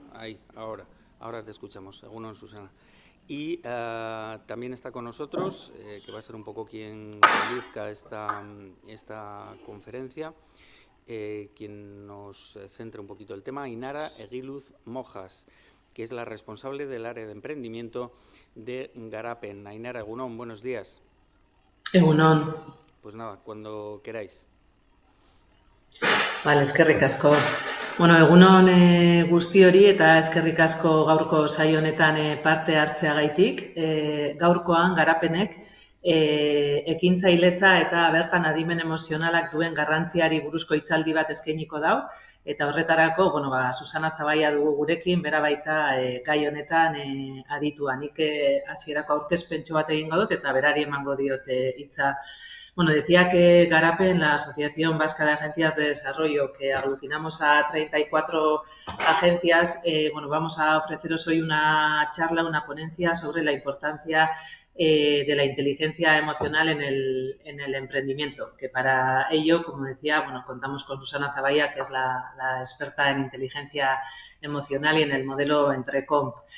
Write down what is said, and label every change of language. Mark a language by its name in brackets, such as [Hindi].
[Spanish] Ahí, ahora te escuchamos. Egunon, Susana. Y también está con nosotros, que va a ser un poco quien conduzca esta conferencia, quien nos centre un poquito el tema, Ainara Egiluz Mojas, que es la responsable del área de emprendimiento de Garapen. Ainara, egunon, buenos días. [Basque] Egunon. [Spanish] Pues nada, cuando queráis. [Basque] Vale, eskerrik asko. Bueno, egunon guztiori eta eskerrik asko gaurko saio honetan parte hartzeagaitik. Gaurkoan Garapenek ekintzailetza eta bertan adimen emozionalak duen garrantziari buruzko hitzaldi bat eskainiko dau. Eta horretarako, Susana Zavalla dugu gurekin, bera baita gai honetan aditua. Nik hasierako aurkezpentxo bat egingo dut eta berari emango diot hitza. [Spanish] Bueno, decía que Garapen, la Asociación Vasca de Agencias de Desarrollo, que aglutinamos a 34 agencias, vamos a ofreceros hoy una charla, una ponencia sobre la importancia de la inteligencia emocional en el emprendimiento, que para ello, como decía, contamos con Susana Zavalla, que es la experta en inteligencia emocional y en el modelo Entrecomp.